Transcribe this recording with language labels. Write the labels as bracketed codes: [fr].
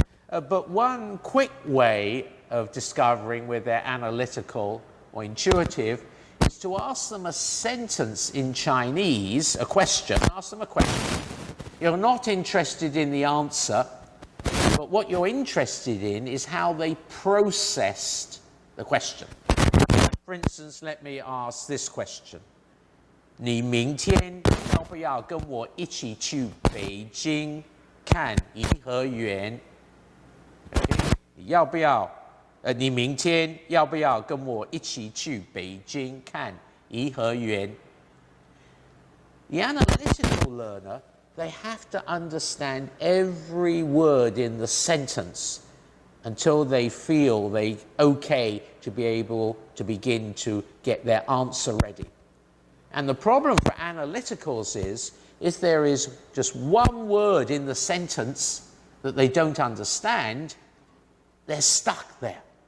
[en] But one quick way of discovering whether they're analytical or intuitive is to ask them a sentence in Chinese, a question. Ask them a question. You're not interested in the answer, but what you're interested in is how they processed the question. For instance, let me ask this question. [zh] 你明天要不要跟我一起去北京看颐和园？要不要？你明天要不要跟我一起去北京看颐和园？ [en] The analytical learner, they have to understand every word in the sentence until they feel they're okay to be able to begin to get their answer ready. And the problem for analyticals is there is just one word in the sentence that they don't understand, they're stuck there.